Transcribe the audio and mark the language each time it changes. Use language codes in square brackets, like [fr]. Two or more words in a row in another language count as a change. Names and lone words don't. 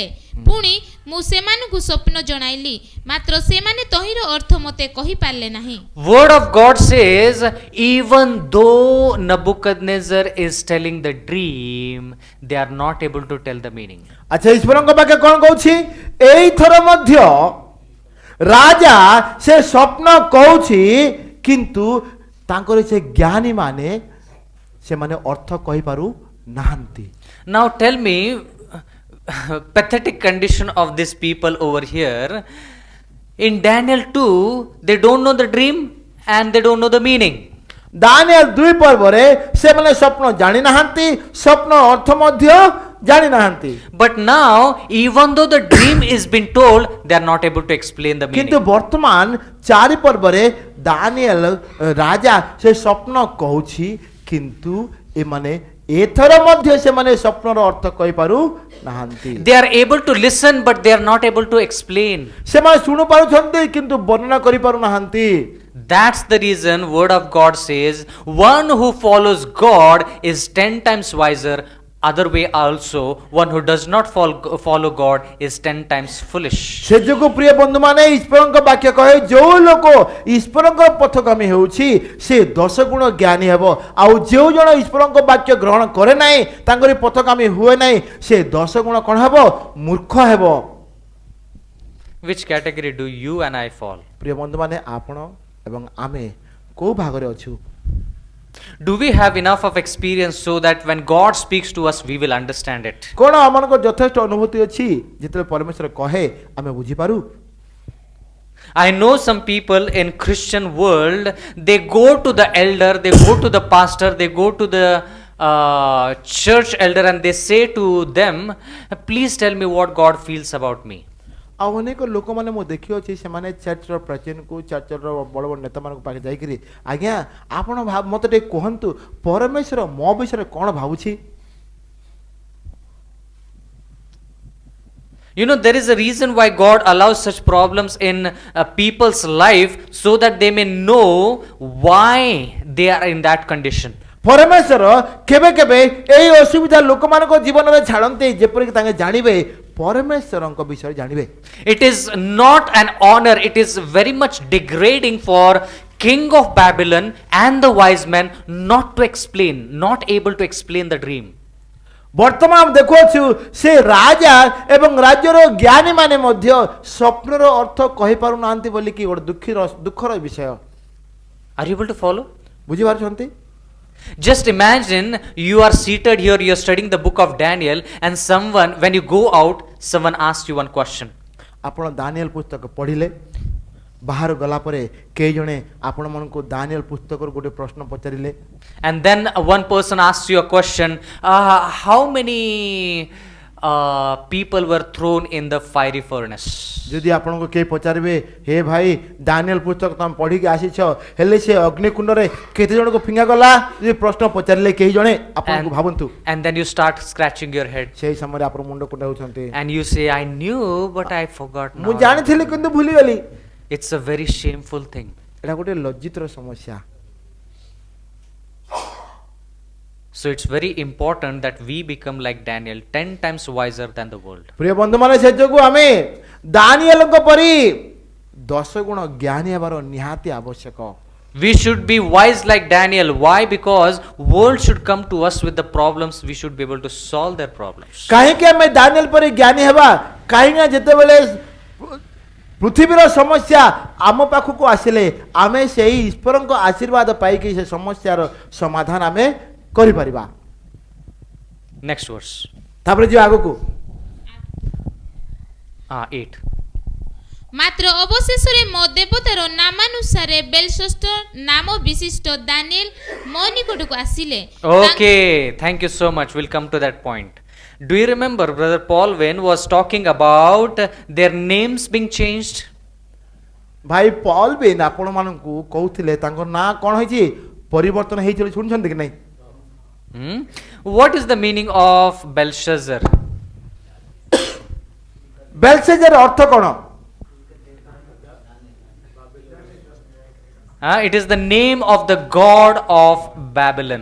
[or] ପୁଣି ମୁଁ ସେମାନଙ୍କୁ ସ୍ୱପ୍ନ ଜଣାଇଲି, ମାତ୍ର ସେମାନେ ତହିଁର ଅର୍ଥ ମୋତେ କହିପାରିଲେ ନାହିଁ। [en] Word of God says, even though Nebuchadnezzar is telling the dream, they are not able to tell the meaning. [or] ଆଚ୍ଛା ଈଶ୍ୱରଙ୍କ ପାଖେ କ'ଣ କହୁଛି? ଏଇଥର ମଧ୍ୟ ରାଜା ସେ ସ୍ୱପ୍ନ କହୁଛି କିନ୍ତୁ ତାଙ୍କର ସେ ଜ୍ଞାନୀ ମାନେ ସେମାନେ ଅର୍ଥ କହିପାରୁ ନାହାନ୍ତି। [en] Now tell me, pathetic condition of these people over here. In Daniel 2, they don't know the dream and they don't know the meaning. [or] ଦାନିଏଲ 2 ପର୍ବରେ ସେମାନେ ସ୍ୱପ୍ନ ଜାଣି ନାହାନ୍ତି, ସ୍ୱପ୍ନ ଅର୍ଥ ମଧ୍ୟ ଜାଣି ନାହାନ୍ତି। [en] But now, even though the dream is been told, they are not able to explain the [or] କିନ୍ତୁ [en] meaning. [or] ବର୍ତ୍ତମାନ 4 ପର୍ବରେ ଦାନିଏଲ ରାଜା ସେ ସ୍ୱପ୍ନ କହୁଛି କିନ୍ତୁ ଏମାନେ ଏଥର ମଧ୍ୟ ସେମାନେ ସ୍ୱପ୍ନର ଅର୍ଥ କହିପାରୁ ନାହାନ୍ତି। [en] They are able to listen, but they are not able to explain. [or] ସେମାନେ ଶୁଣି ପାରୁଛନ୍ତି କିନ୍ତୁ ବର୍ଣ୍ଣନା କରିପାରୁ ନାହାନ୍ତି। [en] That's the reason Word of God says, one who follows God is 10 times wiser. Other way also, one who does not follow God is 10 times foolish. [or] ସେ ଯୋଗୁଁ ପ୍ରିୟ ବନ୍ଧୁମାନେ ଈଶ୍ୱରଙ୍କ ବାକ୍ୟ କହେ ଯେଉଁ ଲୋକ ଈଶ୍ୱରଙ୍କ ପଥଗାମୀ ହେଉଛି ସେ 10 ଗୁଣ ଜ୍ଞାନୀ ହେବ, ଆଉ ଯେଉଁ ଜଣ ଈଶ୍ୱରଙ୍କ ବାକ୍ୟ ଗ୍ରହଣ କରେ ନାହିଁ ତାଙ୍କରି ପଥଗାମୀ ହୁଏ ନାହିଁ ସେ 10 ଗୁଣ କ'ଣ ହେବ? ମୂର୍ଖ ହେବ। [en] Which category do you and I fall? [or] ପ୍ରିୟ ବନ୍ଧୁମାନେ ଆପଣ ଏବଂ ଆମେ କୋଉ ଭାଗରେ ଅଛୁ? [en] Do we have enough of experience so that when God speaks to us, we will understand it? [or] କ'ଣ ଆମମାନଙ୍କ ଯଥେଷ୍ଟ ଅନୁଭୂତି ଅଛି ଯେତେବେଳେ ପରମେଶ୍ୱର କହେ ଆମେ ବୁଝିପାରୁ? [en] I know some people in Christian world, they go to the elder, they go to the pastor, they go to the church elder and they say to them, please tell me what God feels about me. [or] ଆଉ ଅନେକ ଲୋକମାନେ ମୁଁ ଦେଖିଅଛି ସେମାନେ ଚର୍ଚ୍ଚର ପ୍ରେସିଡେଣ୍ଟକୁ ଚର୍ଚ୍ଚର ବଡ଼ ବଡ଼ ନେତାମାନଙ୍କ ପାଖେ ଯାଇକରି ଆଜ୍ଞା ଆପଣ ମୋତେ ଟିକେ କୁହନ୍ତୁ ପରମେଶ୍ୱର ମୋ ବିଷୟରେ କ'ଣ ଭାବୁଛି? [en] You know, there is a reason why God allows such problems in people's life so that they may know why they are in that condition. [or] ପରମେଶ୍ୱର କେବେ କେବେ ଏଇ ଅସୁବିଧା ଲୋକମାନଙ୍କ ଜୀବନରେ ଛାଡ଼ନ୍ତି ଯେପରିକି ତାଙ୍କେ ଜାଣିବେ ପରମେଶ୍ୱରଙ୍କ ବିଷୟରେ ଜାଣିବେ। [en] It is not an honor, it is very much degrading for king of Babylon and the wise men not to explain, not able to explain the dream. [or] ବର୍ତ୍ତମାନ ଦେଖୁଅଛୁ ସେ ରାଜା ଏବଂ ରାଜ୍ୟର ଜ୍ଞାନୀ ମାନେ ମଧ୍ୟ ସ୍ୱପ୍ନର ଅର୍ଥ କହିପାରୁନାହାନ୍ତି ବୋଲିକି ଗୋଟେ ଦୁଃଖର ବିଷୟ। [en] Are you able to follow? [or] ବୁଝିପାରୁଛନ୍ତି? [en] Just imagine you are seated here, you are studying the book of Daniel, and someone, when you go out, someone asks you one question. [or] ଆପଣ ଦାନିଏଲ ପୁସ୍ତକ ପଢ଼ିଲେ ବାହାରୁ ଗଲା ପରେ କେହି ଜଣେ ଆପଣମାନଙ୍କୁ ଦାନିଏଲ ପୁସ୍ତକରୁ ଗୋଟେ ପ୍ରଶ୍ନ ପଚାରିଲେ [en] And then one person asks you a question, how many people were thrown in the fiery furnace? [or] ଯଦି ଆପଣଙ୍କୁ କେହି ପଚାରିବେ ହେ ଭାଇ ଦାନିଏଲ ପୁସ୍ତକ ତମେ ପଢ଼ିକି ଆସିଛ ହେଲେ ସେ ଅଗ୍ନିକୁଣ୍ଡରେ କେତେ ଜଣଙ୍କୁ ଫିଙ୍ଗା ଗଲା ଯଦି ପ୍ରଶ୍ନ ପଚାରିଲେ କେହି ଜଣେ ଆପଣଙ୍କୁ ଭାବନ୍ତୁ [en] And then you start scratching your head [or] ସେହି ସମୟରେ ଆପଣ ମୁଣ୍ଡ କୁଣ୍ଡାଉଛନ୍ତି [en] and you say, I knew but I forgot [or] ମୁଁ [en] now. [or] ଜାଣିଥିଲି କିନ୍ତୁ ଭୁଲିଗଲି। [en] It's a very shameful thing. [or] ଏଇଟା ଗୋଟେ ଲଜ୍ଜିତର ସମସ୍ୟା। [en] So it's very important that we become like Daniel, 10 times wiser than the world. ପ୍ରିୟ ବନ୍ଧୁମାନେ ସେ ଯୋଗୁଁ ଆମେ ଦାନିଏଲଙ୍କ ପରି 10 ଗୁଣ ଜ୍ଞାନୀ ହେବାର ନିହାତି ଆବଶ୍ୟକ। We should be wise like Daniel. Why? Because world should come to us with the problems. We should be able to solve their problems. [or] କାହିଁକି ଆମେ ଦାନିଏଲ ପରି ଜ୍ଞାନୀ ହେବା? କାହିଁକି ନା ଯେତେବେଳେ ପୃଥିବୀର ସମସ୍ୟା ଆମ ପାଖକୁ ଆସିଲେ ଆମେ ସେହି ଈଶ୍ୱରଙ୍କ ଆଶୀର୍ବାଦ ପାଇକି ସେ ସମସ୍ୟାର ସମାଧାନ ଆମେ କରିପାରିବା। [en] Next verse. [or] ତାପରେ ଯିବା ଆଗକୁ 8. ମାତ୍ର ଅବଶେଷରେ ମୋ ଦେବତାର ନାମାନୁସାରେ ବେଲଶସ୍ତର ନାମ ବିଶିଷ୍ଟ ଦାନିଏଲ ମୋ ନିକଟକୁ ଆସିଲେ। [en] Okay, thank you so much. We'll come to that point. Do you remember Brother Paul when was talking about their names being changed? [or] ଭାଇ ପଲ୍ ବିନ୍ ଆପଣମାନଙ୍କୁ କହୁଥିଲେ ତାଙ୍କ ନାଁ କ'ଣ ହେଇଛି ପରିବର୍ତ୍ତନ ହେଇଛି ବୋଲି ଶୁଣିଛନ୍ତି କି ନାହିଁ? [en] What is the meaning of Belshazzar? [or] ବେଲଶେଜର ଅର୍ଥ କ'ଣ? [en] It is the name of the god of Babylon.